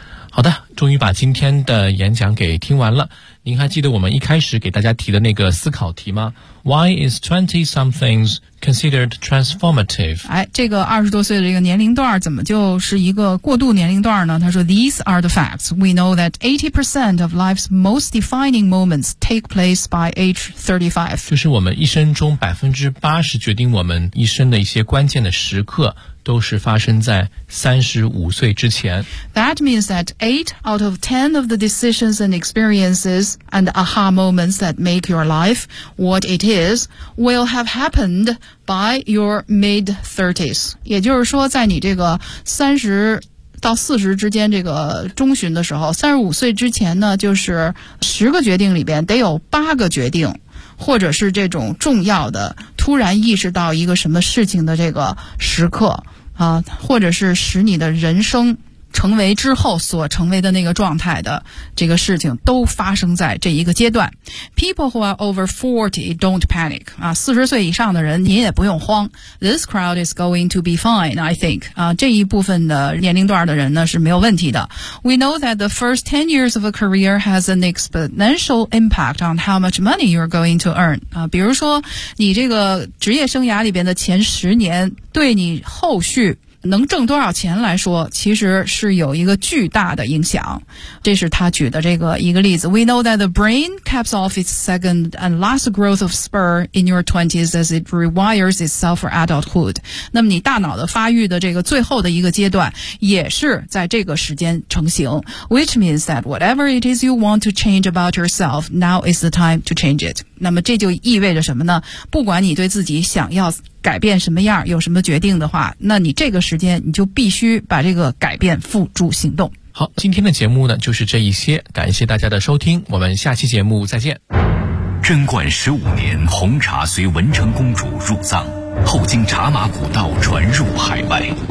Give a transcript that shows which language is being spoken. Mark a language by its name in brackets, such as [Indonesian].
[Chinese] 好的，终于把今天的演讲给听完了。您还记得我们一开始给大家提的那个思考题吗？ [English] Why is 20-somethings considered transformative? [Chinese] 哎，这个二十多岁的这个年龄段怎么就是一个过渡年龄段呢？他说 [English] These are the facts. We know that 80% of life's most defining moments take place by age 35. [Chinese] 就是我们一生中80%决定我们一生的一些关键的时刻都是发生在35岁之前。 [English] That means that 8 out of 10 of the decisions and experiences and aha moments that make your life what it is will have happened by your mid-30s. [Chinese] 也就是说在你这个30到40之间这个中旬的时候，35岁之前呢，就是10个决定里边得有8个决定或者是这种重要的突然意识到一个什么事情的这个时刻啊，或者是使你的人生成为之后所成为的那个状态的这个事情都发生在这一个阶段。 [English] People who are over 40 don't panic [Chinese] 啊，40岁以上的人您也不用慌。 [English] This crowd is going to be fine, I think [Chinese] 啊，这一部分的年龄段的人呢是没有问题的。 [English] We know that the first 10 years of a career has an exponential impact on how much money you're going to earn [Chinese] 啊，比如说你这个职业生涯里边的前十年对你后续能挣多少钱来说其实是有一个巨大的影响。这是他举的这个一个例子。 [English] We know that the brain caps off its second and last growth of spur in your 20s as it rewires itself for adulthood. [Chinese] 那么你大脑的发育的这个最后的一个阶段也是在这个时间成型。 [English] Which means that whatever it is you want to change about yourself, now is the time to change it. [Chinese] 那么这就意味着什么呢？不管你对自己想要改变什么样，有什么决定的话，那你这个时间你就必须把这个改变付诸行动。好，今天的节目呢就是这一些，感谢大家的收听，我们下期节目再见。贞观十五年，红茶随文成公主入藏，后经茶马古道传入海外。